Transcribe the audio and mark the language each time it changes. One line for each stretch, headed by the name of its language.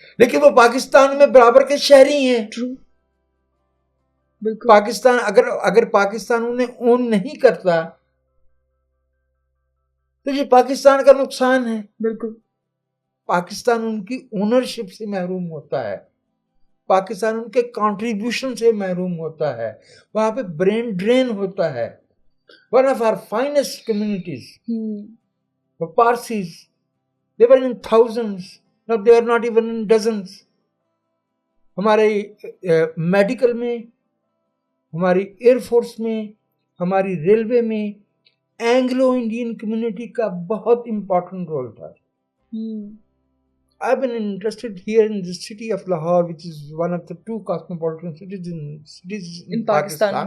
Urdu: لیکن وہ پاکستان میں برابر کے شہری ہیں۔ پاکستان اگر پاکستان انہیں اون نہیں کرتا تو یہ پاکستان کا نقصان ہے. بالکل. پاکستان ان کی اونرشپ سے محروم ہوتا ہے, پاکستان ان کے کنٹریبیوشن سے محروم ہوتا ہے, وہاں پہ برین ڈرین ہوتا ہے.
English: One of our finest communities, Parsis, they were in thousands, now they are not even in dozens.
Urdu: ہمارے میڈیکل میں, ہماری ایئر فورس میں, ہماری ریلوے میں اینگلو انڈین کمیونٹی کا بہت امپورٹنٹ رول تھا.
English: I've been interested here in the city of Lahore, which is one of the two cosmopolitan cities in Pakistan.